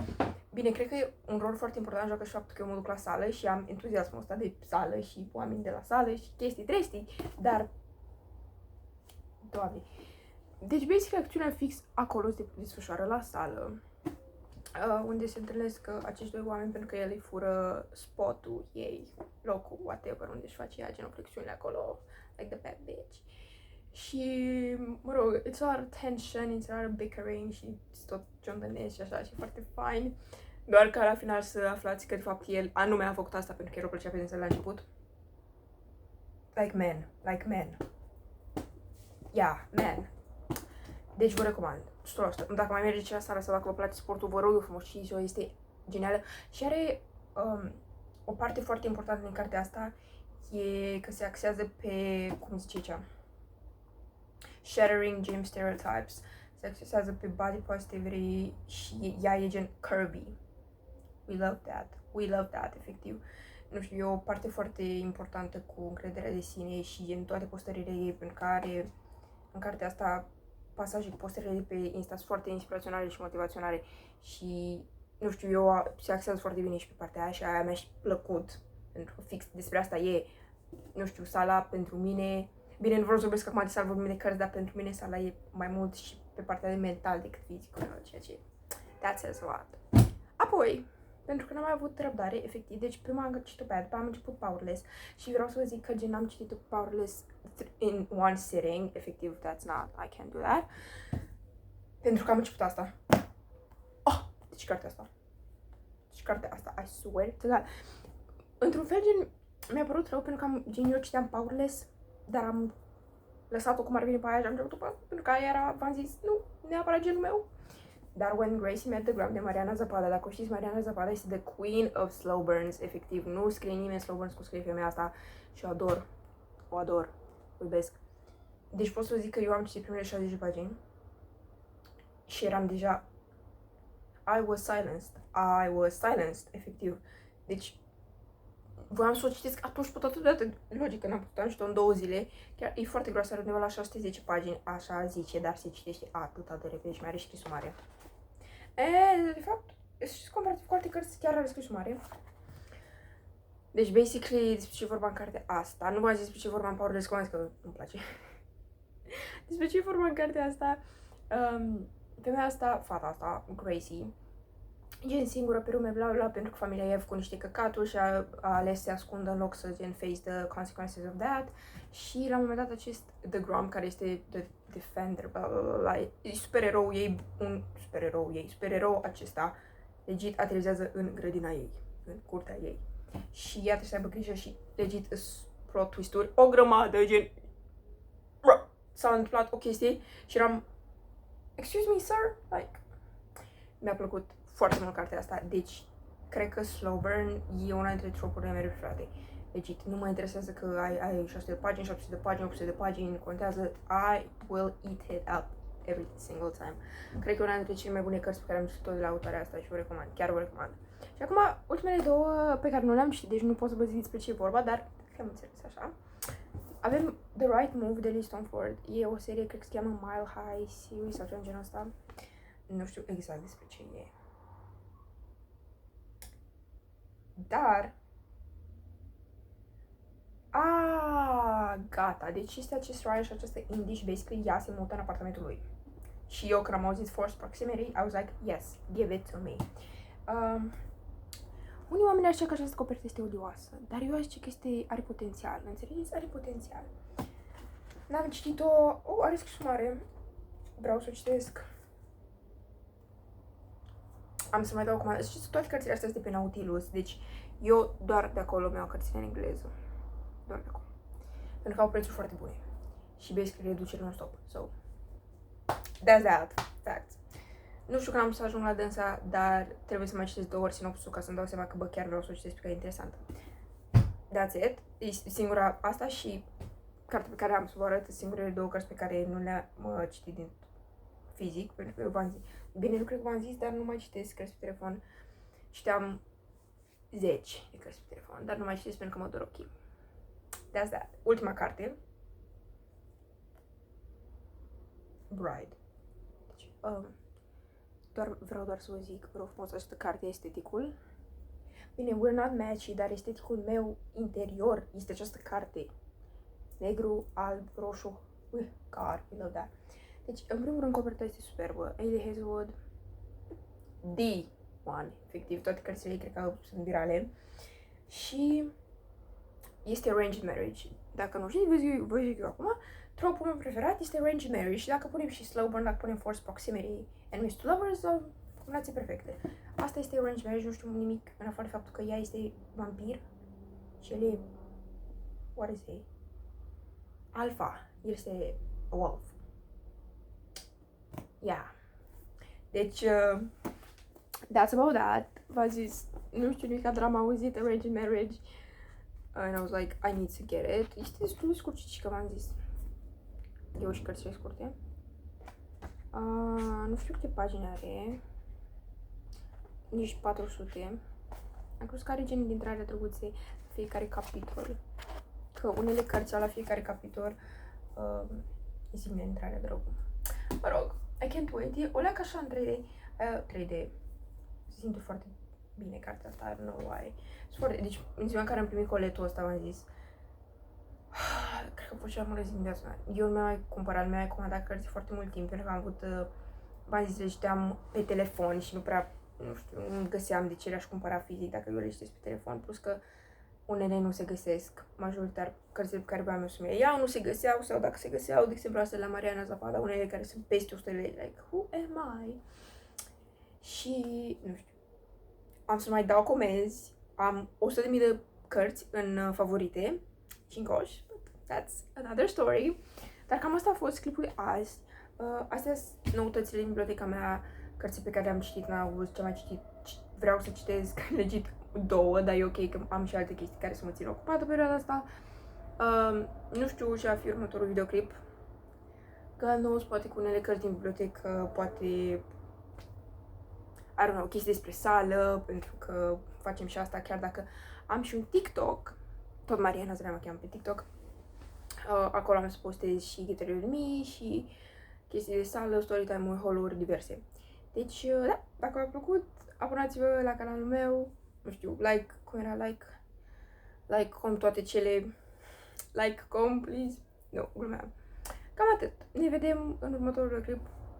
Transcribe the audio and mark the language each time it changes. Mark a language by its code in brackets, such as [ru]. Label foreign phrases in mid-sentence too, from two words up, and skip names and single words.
[ro] Bine, cred că e un rol foarte important, joacă și faptul că eu mă duc la sală și am entuziasmul ăsta de sală și oameni de la sală și chestii trestii, dar, Doamne. Deci, basic, acțiunea fix acolo se desfășoară la sală, unde se întâlnesc acești doi oameni pentru că el îi fură spotul ei, locul, whatever, unde își face ea genoflexiunile acolo, [en] like the bad bitch. [ro] Și, mă rog, [en] it's a lot of tension, it's a lot of bickering [ro] și tot ciondănesc și așa, și foarte fine. Doar că la final să aflați că, de fapt, el anume a făcut asta pentru că el o plăcea pe dânsă la început. [en] Like men. Yeah, man. [ro] Deci vă recomand, 100%. Dacă mai mergeți la sală sau dacă vă place sportul, vă rog eu frumos, și ziua este genială. Și are o parte foarte importantă din cartea asta, e că se axează pe, cum zice aici, [en] shattering gym stereotypes. [ro] Se axează pe [en] body positivity [ro] și ea e gen Kirby. [en] We love that, [ro] efectiv. Nu știu, e o parte foarte importantă cu încrederea de sine și în toate postările ei, pentru care în cartea asta pasaje cu postările de pe Insta sunt foarte inspiraționale și motivaționale și, nu știu, eu se axează foarte bine și pe partea aia și aia mi-a și plăcut, pentru că fix despre asta e, nu știu, sala pentru mine, bine, nu vreau să vorbesc acum de sală, vorbim de cărți, dar pentru mine sala e mai mult și pe partea de mental decât fizic, ceea ce [en] that says a lot. [ro] Apoi, pentru că n-am mai avut răbdare, efectiv, deci prima am citit-o pe aia, după am început Powerless și vreau să vă zic că gen am citit-o Powerless [en] in one sitting, [ro] efectiv, [en] that's not, I can't do that, [ro] pentru că am început asta. Oh, deci cartea asta, [en] I swear to God. [ro] Într-un fel, gen, mi-a părut rău pentru că gen, eu citeam Powerless, dar am lăsat-o cum ar veni pe aia și am început pentru că aia era, v-am zis, nu, neapărat genul meu. Dar When Gracie Met the Gram de Mariana Zapada, dacă o știți, Mariana Zapada este [en] the queen of slow burns, [ro] efectiv, nu scrie nimeni [en] slow burns [ro] cum scrie femeia asta și o ador, o iubesc. Deci pot să vă zic că eu am citit primele 60 de pagini și eram deja, [en] I was silenced, [ro] efectiv. Deci, voiam să o citesc atunci pe toată dată, logic că n-am putut, am citit-o în 2 zile, chiar e foarte groasă, are undeva la 610 pagini, așa zice, dar se citește atât de repede și mai are scrisul mare. De fapt, și comparativ cu alte cărți, chiar are scrisul mare. Deci, basically, despre ce vorba în cartea asta, nu v-am zis despre ce vorba în Powerless, că că nu-mi place. Despre ce vorba în cartea asta, femeia asta, fata asta, Gracie, gen singură pe lume, bla bla, pentru că familia ei a făcut niște căcaturi și a ales să se ascundă în loc să gen [en] face the consequences of that. [ro] Și la un moment dat acest The Grom, care este [en] the defender, [ro] bla bla bla, e supererou acesta, legit aterizează în grădina ei, în curtea ei. Și ea trebuie să aibă grijă și legit [en] plot twist-uri, [ro] o grămadă, gen s-a întâmplat o chestie și eram, [en] excuse me, sir? Like, [ro] mi-a plăcut foarte mult cartea asta, deci cred că [en] slow burn [ro] e una dintre tropurile mele preferate. Legit, nu mă interesează că ai 600 de pagini, 700 de pagini, 800 de pagini, contează, [en] I will eat it up every single time. [ro] Cred că e una dintre cele mai bune cărți pe care am citit-o de la autoarea asta și vă recomand, chiar vă recomand. Și acum, ultimele două pe care nu le-am citit, deci nu pot să vă zic despre ce e vorba, dar că am înțeles așa. Avem The Right Move de Lee Stoneford, e o serie, cred că se cheamă Mile High Series sau ceva în genul ăsta. Nu știu exact despre ce e. Dar... gata. Deci este acest Ryan și această indie și basically ea se mută în apartamentul lui. Și eu când am auzit [en] Forced Proximity, I was like, yes, give it to me. [ro] Unii oameni ar zice că această copertă este odioasă, dar eu aș zice că are potențial, înțelegeți? Are potențial. N-am citit-o, are scrisul mare. vreau să o citesc. Am să mai dau comandă. Știți, toate cărțile astea sunt de pe Nautilus, deci eu doar de acolo mi-au cărțile în engleză. Doar de acolo. Pentru că au prețuri foarte bune. Și basically reducere non-stop. [en] So, that's that. Facts. [ro] Nu știu când am să ajung la dânsa, dar trebuie să mai citesc 2 ori sinopsul ca să-mi dau seama că, bă, chiar vreau să o citesc pe care e interesantă. [en] That's it. [ro] E singura asta și cartea pe care am să vă arăt, singurele 2 cărți pe care nu le-am citit din fizic, pentru că eu v-am zis, bine, nu cred că v-am zis, dar nu mai citesc cărți pe telefon. Citeam 10 de cărți pe telefon, dar nu mai citesc pentru că mă dor ochii. [en] That's that. [ro] Ultima carte. Bride. Deci, vreau doar să vă zic, vă rog frumos, această carte e esteticul. Bine, [en] we're not matchy, [ro] dar esteticul meu interior este această carte. Negru, alb, roșu. [en] God, I love that. [ro] Deci, în primul rând, coperta este superbă. [en] Hailey Hazelwood. The one. [ro] Efectiv, toate cărțile ei cred că sunt virale. Și este [en] Arranged Marriage. [ro] Dacă nu știți, vă zic eu acum. Tropul meu preferat este [en] Arranged Marriage. [ro] Și dacă punem și [en] Slow Burn, [ro] dacă punem [en] Forced Proximity and Missed Lovers, [ro] combinații perfecte. Asta este [en] Arranged Marriage, [ro] nu știu nimic în afară de faptul că ea este vampir și el e, [en] what is he? Alpha. [ro] El este [en] a wolf. [ro] Yeah. Deci, [en] that's about that. [ro] V-am zis, nu știu nimic, dar am auzit [en] Arranged Marriage and I was like, I need to get it. [ro] Este destul de scurt și că v-am zis. Eu și cărțile scurte. Nu știu câte pagini are. Nici 400. Am crezut că are gen de intrare drăguțe fiecare capitol. Că unele cărți au la fiecare capitol zi de intrare drăguță. Mă rog, [en] I can't wait. [ro] E o leacă așa în 3D. 3D. Se simte foarte bine cartea asta, [en] I don't know why. [ro] Deci, în ziua în care am primit coletul ăsta, v-am zis, cred că a fost cea mai multă zi din viața mea. Eu mi-am mai cumpărat, mi-am mai comandat cărți foarte mult timp, pentru că am avut, v-am zis, le citeam pe telefon și nu prea, nu știu, nu găseam de ce le-aș cumpăra fizic dacă eu le citesc pe telefon, plus că unele nu se găsesc, majoritar cărțile pe care voiam eu să mi le iau nu se găseau, sau dacă se găseau, de exemplu, astea la Mariana Zapada, unele care sunt peste 100 de lei, [en] like, who am I? [ro] Și, nu știu, am să mai dau comenzi, am 100.000 de cărți în favorite și în coș, [en] but that's another story. [ro] Dar cam asta a fost clipul de azi. Astea sunt noutățile din biblioteca mea, cărți pe care le-am citit în august, ce am mai citit, vreau să citesc legit 2, dar e ok că am și alte chestii care să mă țin ocupată pe perioada asta. Nu știu ce va fi următorul videoclip. [en] God knows, [ro] poate cu unele cărți din bibliotecă, poate, [en] I don't know, [ro] chestii despre sală, pentru că facem și asta, chiar dacă am și un TikTok, tot Mariana Zrea mă cheamă pe TikTok, acolo am să postez și ghitarele mii și chestii de sală, storytime-uri, haul-uri diverse. Deci, da, dacă v-a plăcut, abonați-vă la canalul meu, nu știu, like, cum era, like, toate cele, [en] like, please, [ro] nu, glumeam. Cam atât. Ne vedem în următorul clip.